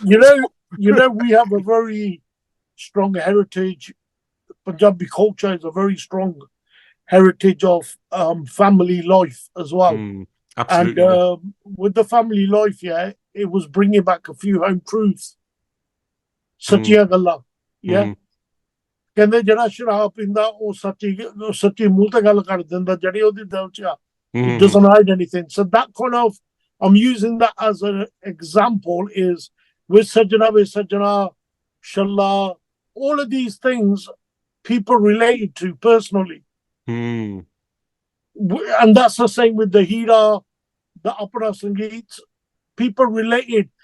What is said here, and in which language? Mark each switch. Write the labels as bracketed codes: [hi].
[en] You know, we have a very strong heritage. Punjabi culture is a very strong heritage of family life as well. Absolutely. And with the family life, yeah, it was bringing back a few home truths. Satya Galla, yeah. [pa] ਕਹਿੰਦੇ ਜਿਹੜਾ ਸ਼ਰਾਬ ਪੀਂਦਾ ਉਹ ਸੱਚੀ ਮੂੰਹ ਤੇ ਗੱਲ ਕਰ ਦਿੰਦਾ ਜਿਹੜੀ ਉਹਦੀ ਦਿਲ ਚ ਆ. [en] It doesn't hide anything. So that kind of, I'm using that as an example, is with Sajjana, Shalla, all of these things people related to personally. And that's the same with the Hira, the Opera Sangeet. People related.